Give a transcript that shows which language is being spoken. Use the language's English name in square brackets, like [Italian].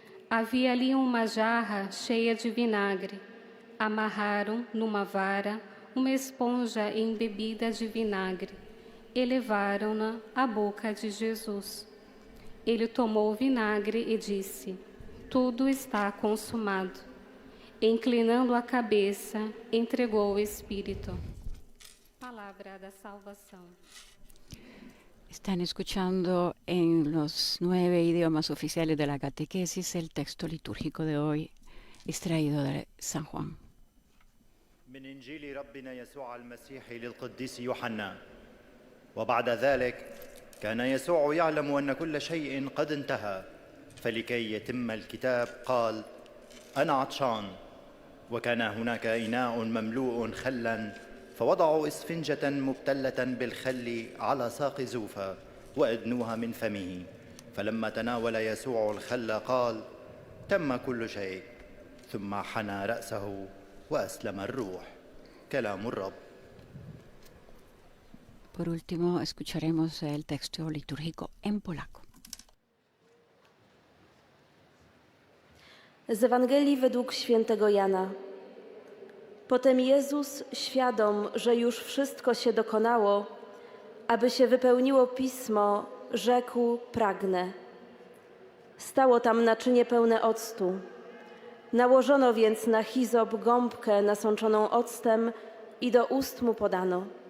[Portuguese] Havia ali uma jarra cheia de vinagre. Amarraram numa vara uma esponja embebida de vinagre e levaram-na à boca de Jesus. Ele tomou o vinagre e disse, tudo está consumado. E, inclinando a cabeça, entregou o Espírito. Palabra da salvación. [Spanish] Están escuchando en los 9 idiomas oficiales de la catequesis el texto litúrgico de hoy, extraído de San Juan. [Arabic] من إنجيل ربنا يسوع المسيح للقديس يوحنا. وبعد ذلك كان يسوع يعلم أن كل شيء قد انتهى، فلكي يتم الكتاب قال: أنا عطشان. وكان هناك إناء مملوء خلا، فوضعوا إسفنجة مبتلة بالخل على ساق زوفة وأدنوها من فمه. فلما تناول يسوع الخل قال: تم كل شيء. ثم حنى رأسه وأسلم الروح. كلام الرب. [Spanish] Por último, escucharemos el texto litúrgico en polaco. [Polish] Z Ewangelii według świętego Jana. Potem Jezus, świadom, że już wszystko się dokonało, aby się wypełniło Pismo, rzekł: pragnę. Stało tam naczynie pełne octu. Nałożono więc na hizop gąbkę nasączoną octem i do ust mu podano.